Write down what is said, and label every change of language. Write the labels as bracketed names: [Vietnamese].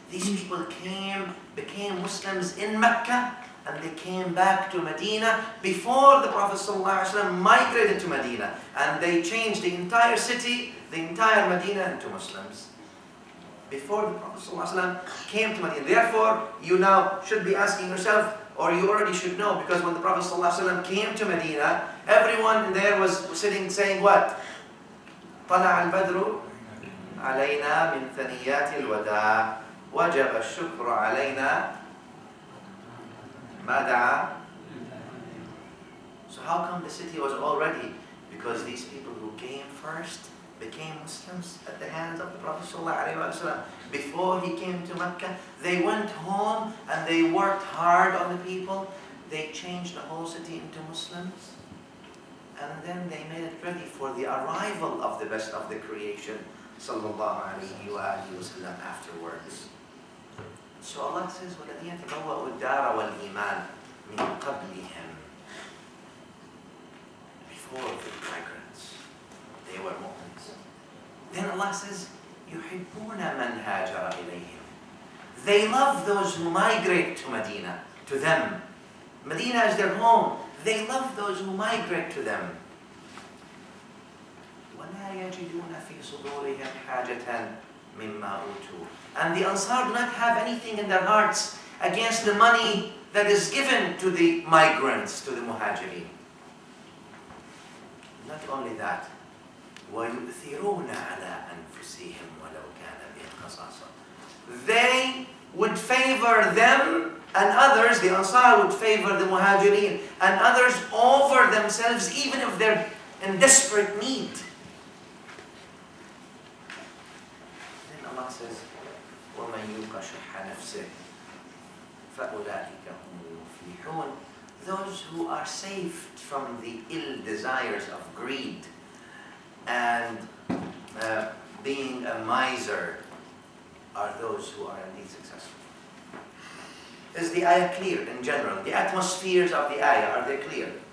[English] These people became Muslims in Mecca, and they came back to Medina before the Prophet ﷺ migrated to Medina, and they changed the entire city, the entire Medina into Muslims. Before the Prophet ﷺ came to Medina. Therefore, you now should be asking yourself, or you already should know, because when the Prophet ﷺ came to Medina, everyone in there was sitting saying what? [Arabic] طلع البدر علينا من ثنيات الوداع وجب الشكر علينا ما دعا. [English] So how come the city was all ready? Because these people who came first became Muslims at the hands of the Prophet ﷺ. Before he came to Mecca, they went home and they worked hard on the people. They changed the whole city into Muslims. And then they made it ready for the arrival of the best of the creation, sallallahu alayhi wa sallam, afterwards. So Allah says, [Arabic] وَالَّذِينَ تَبَوَّأُوا الدَّارَ وَالْإِيمَانَ مِنْ قَبْلِهِمْ. [English] Before the migrants, they were Muslims. Then Allah says, [Arabic] يُحِبُّونَ مَنْ هَاجَرَ إِلَيْهِمْ. [English] They love those who migrate to Medina, to them. Medina is their home. They love those who migrate to them. [Arabic] وَلَا يَجِدُونَ فِي صُدُورِهِمْ حَاجَةً مِمَّا أُوتُوا. [English] And the Ansar do not have anything in their hearts against the money that is given to the migrants, to the Muhajirin. Not only that, [Arabic] وَيُؤْثِرُونَ عَلَىٰ أَنفُسِهِمْ وَلَوْ كَانَ بِهِمْ خَصَاصَةٌ. [English] They would favor them, and others, the Ansar would favor the Muhajirin, and others over themselves, even if they're in desperate need. Then Allah says, [Arabic] وَمَنْ يُوقَ شُحَّ نَفْسِهِ فَأُولَٰئِكَ هُمُ الْمُفْلِحُونَ. [English] Those those who are saved from the ill desires of greed and being a miser are those who are indeed successful. Is the ayah clear in general? The atmospheres of the ayah, are they clear?